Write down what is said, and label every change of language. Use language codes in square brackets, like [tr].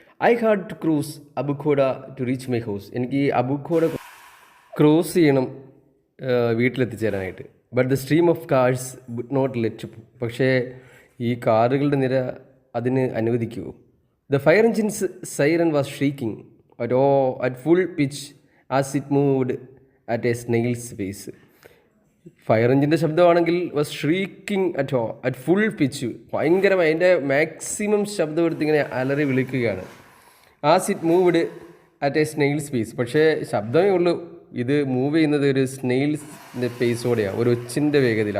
[en] I had to cross അബുഖോഡ to reach my house. [ml] എനിക്ക് ഈ അബുഖോഡ cross ചെയ്യണം വീട്ടിലെത്തിച്ചേരാനായിട്ട്. [en] But the stream of cars would not let. [ml] പക്ഷേ ഈ കാറുകളുടെ നിര അതിന് അനുവദിക്കുമോ? [en] The fire engine's siren was shrieking at full pitch as it moved at a snail's pace. [ml] Fire എഞ്ചിൻ്റെ ശബ്ദമാണെങ്കിൽ [en] was shrieking at full pitch, [ml] ഭയങ്കരമായി അതിൻ്റെ മാക്സിമം ശബ്ദം എടുത്ത് ഇങ്ങനെ അലറി വിളിക്കുകയാണ്. [en] As it moved at a snail's pace. [ml] പക്ഷേ ശബ്ദമേ ഉള്ളൂ, ഇത് മൂവ് ചെയ്യുന്നത് ഒരു സ്നെയിൽസിൻ്റെ പേസോടെയാണ്, ഒരു ഒച്ചിൻ്റെ വേഗതയിൽ.